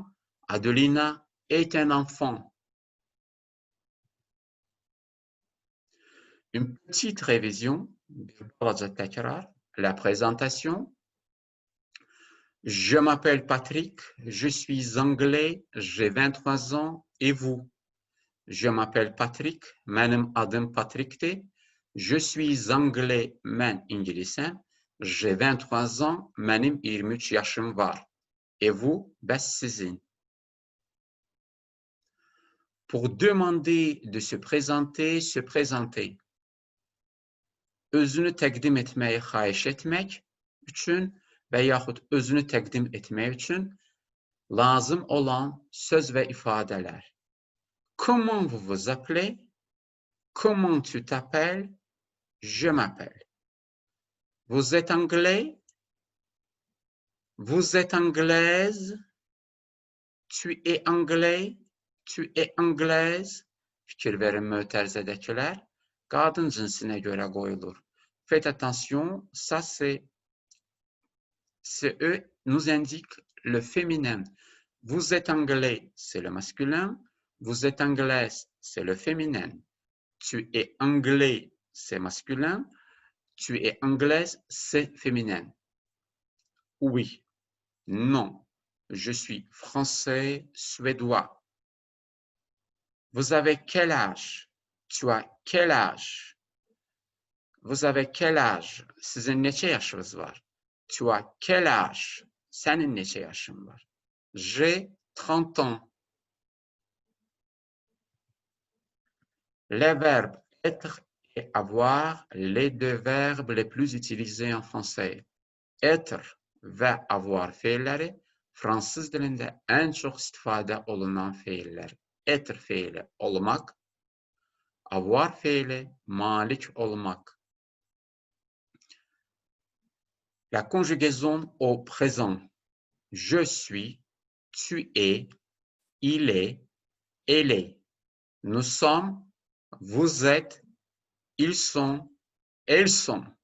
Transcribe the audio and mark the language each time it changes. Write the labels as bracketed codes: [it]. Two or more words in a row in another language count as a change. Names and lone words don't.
[fr] Adelina est un enfant. Une petite révision. La présentation. Je m'appelle Patrick, je suis anglais, j'ai 23 ans. Et vous? Je m'appelle Patrick, [tr] benim adım Patrick'ti. [fr] Je suis anglais, [tr] ben İngilizcem. [fr] J'ai 23 ans, [tr] benim 23 yaşım var. [fr] Et vous? [az] Bəs sizin? [fr] Pour demander de se présenter. [az] Özünü təqdim etməyi xahiş etmək üçün və yaxud özünü təqdim etmək üçün lazım olan söz və ifadələr. [fr] Comment vous vous appelez? Comment tu t'appelles? Je m'appelle. Vous êtes anglais? Vous êtes anglaise? Tu es anglais? Tu es anglaise? [az] Fikir verin mötərizədəkilər. Qadın cinsinə görə qoyulur. [fr] Faites attention, ça c'est eux nous indique le féminin. Vous êtes anglais, c'est le masculin. Vous êtes anglaise, c'est le féminin. Tu es anglais, c'est masculin. Tu es anglaise, c'est féminin. Oui, non, je suis français, suédois. Vous avez quel âge? Tu as quel âge? Vous avez quel âge? [az] Sizin neçə yaşınız var? [fr] Tu as quel âge? [az] Sənin neçə yaşın var? [fr] J'ai 30 ans. Les verbes être et avoir, les deux verbes les plus utilisés en français. [az] Être və avoir feilləri fransız dilində ən çox istifadə olunan feillər. Être feili olmaq, avoir feili malik olmaq. [fr] La conjugaison au présent. Je suis, tu es, il est, elle est. Nous sommes, vous êtes, ils sont, elles sont.